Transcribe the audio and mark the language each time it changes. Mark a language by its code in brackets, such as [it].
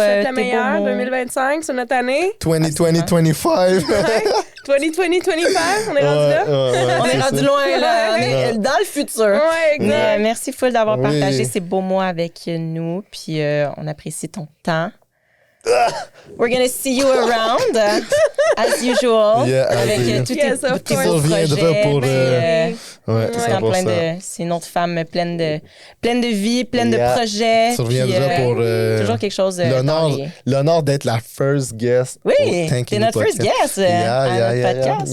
[fr] Le meilleur 2025 sur notre année. 2020-2025. 2020-2025, on est rendu là. On est rendu loin, là. On est dans le futur. Ouais, exact. Merci full d'avoir partagé ces beaux mots avec nous. Puis on apprécie ton temps. [en] We're going to see you around, as usual. Yeah, [fr] avec tous tes beaux projets. C'est une autre femme pleine de vie, pleine de projets. Tu reviendras pour... toujours quelque chose l'honneur d'être la first guest. Oui, t'es notre first guest à notre podcast.